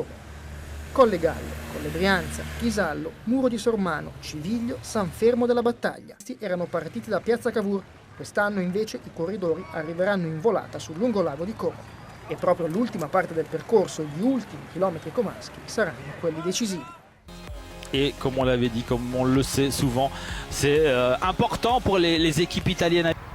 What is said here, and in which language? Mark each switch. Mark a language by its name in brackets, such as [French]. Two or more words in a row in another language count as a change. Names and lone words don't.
[Italian] Colle Gallo, Colle Brianza, Ghisallo, Muro di Sormano, Civiglio, San Fermo della Battaglia. Questi erano partiti da Piazza Cavour. Quest'anno invece i corridori arriveranno in volata sul lungolago di Como. E proprio l'ultima parte del percorso, gli ultimi chilometri comaschi, saranno quelli decisivi. [French] Et comme on l'avait dit, comme on le sait souvent, c'est important pour les équipes italiennes.